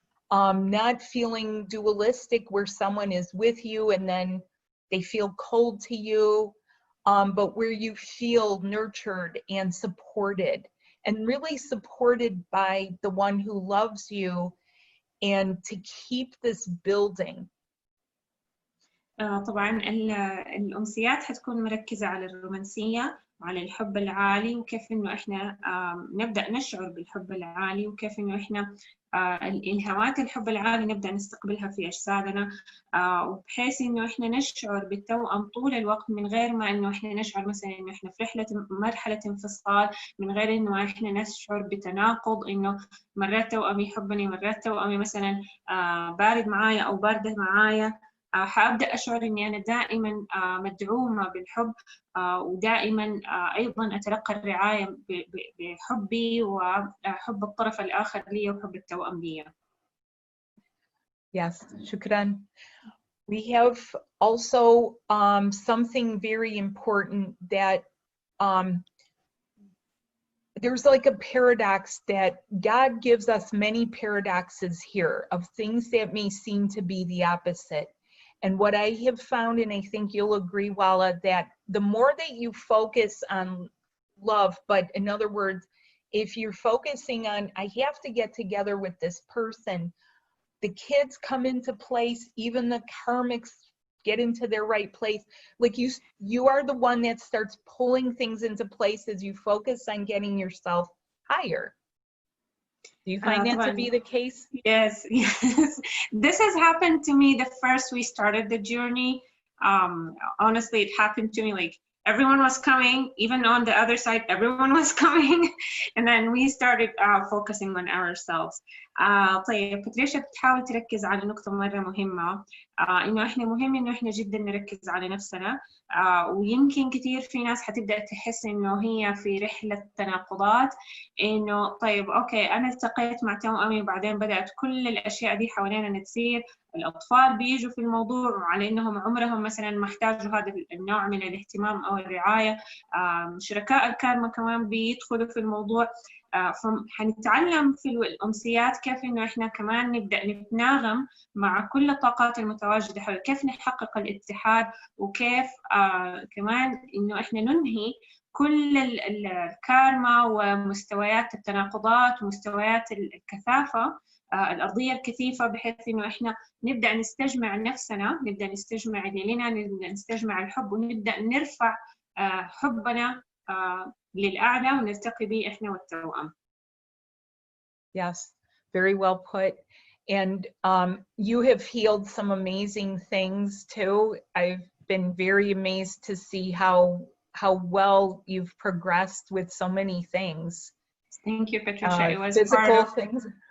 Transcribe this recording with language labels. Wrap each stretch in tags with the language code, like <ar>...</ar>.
<en>not feeling dualistic where someone is with you and then they feel cold to you, but where you feel nurtured and supported, and really supported by the one who loves you, and to keep this building.</en> <ar>طبعا الأمسيات حتكون مركزة على الرومانسية وعلى الحب العالي، وكيف إنه إحنا نبدأ نشعر بالحب العالي، وكيف إنه إحنا الإلهامات الحب العالي نبدأ نستقبلها في أجسادنا، وبحيث إنه إحنا نشعر بالتوأم طول الوقت من غير ما إنه إحنا نشعر مثلا إنه إحنا في مرحلة انفصال، من غير إنه إحنا نشعر بتناقض، إنه مرات توأمي يحبني مرات توأمي مثلا بارد معايا أو باردة معايا. حابدأ أشعر إني أنا دائما مدعومة بالحب، ودائما أيضا أتلقى الرعاية بحبي وحب الطرف الآخر لي وحب التوأم لي.</ar> <en>Yes, shukran. We have also something very important that there's like a paradox that God gives us many paradoxes here of things that may seem to be the opposite. And what I have found, and I think you'll agree, Wala, that the more that you focus on love, but in other words, if you're focusing on, I have to get together with this person, the kids come into place, even the karmics get into their right place. Like you are the one that starts pulling things into place as you focus on getting yourself higher. Do you find that to be the case? Yes, yes. This has happened to me the first we started the journey. Honestly, it happened to me like everyone was coming, even on the other side, everyone was coming. And then we started focusing on ourselves.</en> <ar>طيب باتريشا بتحاول تركز على نقطة مرة مهمة، إنه إحنا مهم إنه إحنا جدا نركز على نفسنا. ويمكن كثير في ناس حتبدأ تحس إنه هي في رحلة تناقضات، إنه طيب أوكي أنا التقيت مع توأمي وبعدين بدأت كل الأشياء دي حوالينا تصير، الأطفال بيجوا في الموضوع على إنهم عمرهم مثلا ما احتاجوا هذا النوع من الاهتمام أو الرعاية، شركاء الكارما كمان بيدخلوا في الموضوع. فحنتعلم في الأمسيات كيف إنه إحنا كمان نبدأ نتناغم مع كل الطاقات المتواجدة حول، كيف نحقق الاتحاد، وكيف كمان إنه إحنا ننهي كل الكارما ومستويات التناقضات ومستويات الكثافة الأرضية الكثيفة، بحيث إنه إحنا نبدأ نستجمع نفسنا، نبدأ نستجمع اللي لنا، نبدأ نستجمع الحب، ونبدأ نرفع حبنا للأعلى ونلتقي به إحنا والتوأم.</ar> <en>Yes, very well put. And you have healed some amazing things too. I've been very amazed to see how well you've progressed with so many things. Thank you, Patricia. It was physical things.</en>